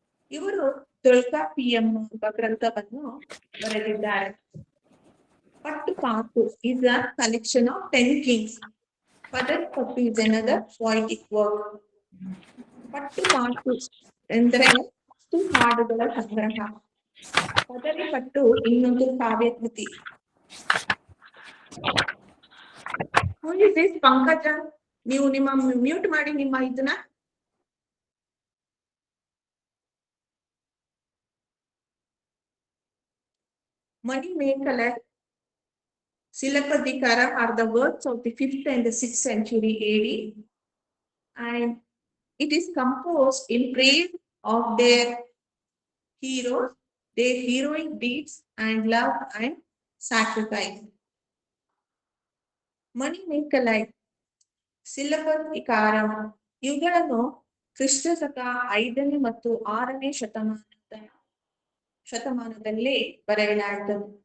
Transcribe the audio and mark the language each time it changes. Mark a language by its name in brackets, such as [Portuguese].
[Kannada] ಇವರು ತೊಳ್ಕಾಪಿಯಂ ಎಂಬ ಗ್ರಂಥವನ್ನು ಬರೆದಿದ್ದಾರೆ. [English] Pattuppattu is a collection of 10 kings. Padirruppattu is another poetic work. [Kannada] ಪಟ್ಟುಪಾಕು ಎಂದರೆ 10 ಹಾಡುಗಳ ಸಂಗ್ರಹ. ಪದರಿಪಟ್ಟು ಇನ್ನೊಂದು ಕಾವ್ಯ ಕೃತಿ. ಪಂಕಜ, ನೀವು ನಿಮ್ಮ ಮ್ಯೂಟ್ ಮಾಡಿ ನಿಮ್ಮ ಇದನ್ನ. [English] Manimekkala, Silappatikaara are the works of the 5th and the 6th century AD, and it is composed in praise of their heroes, their heroic deeds and love and sacrifice. [Kannada] ಮಣಿಮೇಕಲೈ, syllabus ಇಕಾರಂ ಇವುಗಳನ್ನು ಕ್ರಿಸ್ತ ಶಕ 5ನೇ ಮತ್ತು 6ನೇ ಶತಮಾನದಲ್ಲಿ ಬರೆಯಲಾಯಿತು.